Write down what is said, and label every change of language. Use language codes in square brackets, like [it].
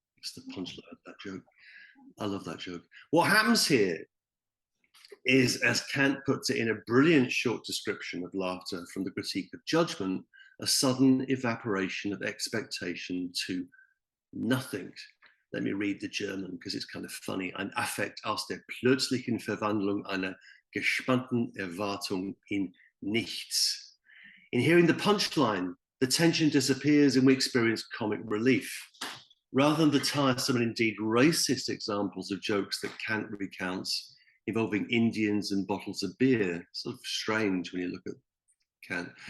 [en] It's the punchline of that joke. I love that joke. What happens here is, as Kant puts it in a brilliant short description of laughter from the Critique of Judgment, a sudden evaporation of expectation to nothing. Let me read the German, because it's kind of funny. [de] Ein Affekt aus der plötzlichen Verwandlung einer gespannten Erwartung in nichts. [en] In hearing the punchline, the tension disappears and we experience comic relief. Rather than the tiresome and indeed racist examples of jokes that Kant recounts involving Indians and bottles of beer, sort of strange when you look at Kant.